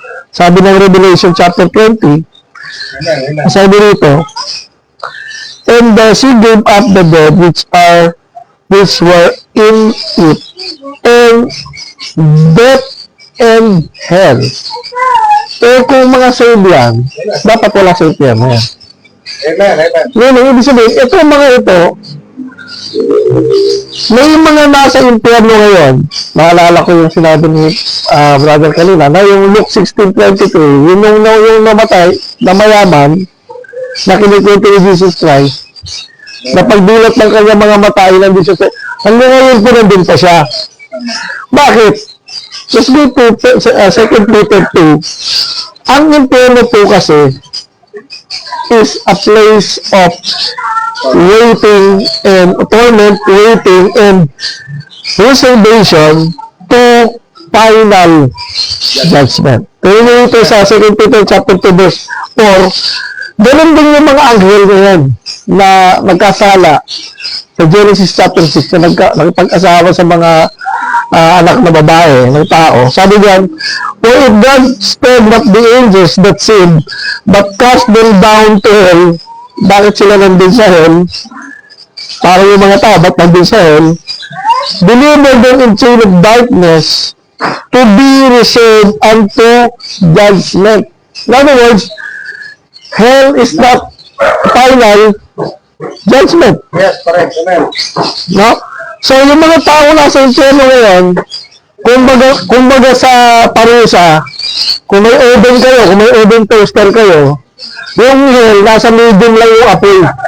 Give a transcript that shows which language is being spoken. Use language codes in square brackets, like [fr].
[tl] Sabi ng [en] Revelation chapter 20, [tl] sabi rito, [en] and the sea gave up the dead which were in it, and death and hell. [tl] Eh kung mga saved yan, dapat wala sa impyerno yan. Ngayon, ibig sabihin, itong mga ito, may mga nasa impyerno ngayon. Naalala ko yung sinabi ni brother kanina na yung Luke 16:22, yung namatay na mayaman na kinikwento ni Jesus Christ na pagdulot ng kanyang mga matay ng Jesus Christ, hanggang ngayon po nandun pa siya. Bakit? [en] Let's go to 2 Peter 2. [tl] Ang impyerno po kasi [en] is a place of waiting and torment, waiting and reservation to final judgment. [tl] Kaya ito sa 2 Peter chapter 2 verse 4, ganun din yung mga anghel ngayon na nagkasala sa Genesis chapter 6 na nagpag-asawa sa mga anak na babae ng tao. Sabi diyan, [en] for if God spared not the angels that sinned, but cast them down to hell. [tl] Bakit sila nandun sa hell? Para yung mga tao, ba't nandun sa hell? [en] Delivered them in chain of darkness to be reserved unto judgment. In other words, hell is not final judgment. Yes, correct. Amen. [tl] No? So, yung mga tao nasa impyerno ngayon, kumbaga sa parusa, kung may oven kayo, kung may oven toaster kayo, yung hell, nasa medium lang yung apoy.